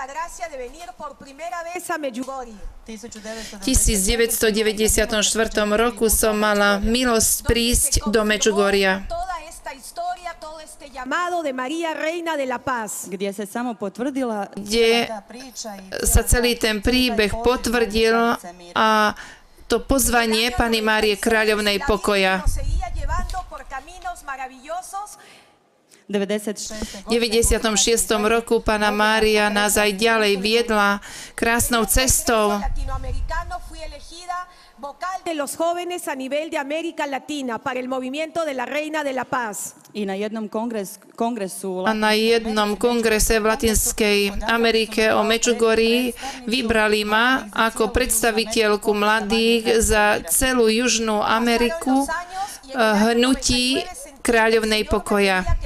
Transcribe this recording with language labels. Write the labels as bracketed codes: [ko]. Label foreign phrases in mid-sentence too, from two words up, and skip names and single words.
[sk] V 1994 roku som mala milosť prísť do Medžugoria, kde sa celý ten príbeh potvrdil a to pozvanie Panny Márie Kráľovnej pokoja. V 96. roku Panna Mária nás aj ďalej viedla krásnou cestou. [es] De los jóvenes a nivel de América Latina para el movimiento de la Reina de la Paz. [sk] A na jednom kongrese v Latinskej Amerike o Medžugorí vybrali ma ako predstaviteľku mladých za celú Južnú Ameriku hnutí Kráľovnej pokoja.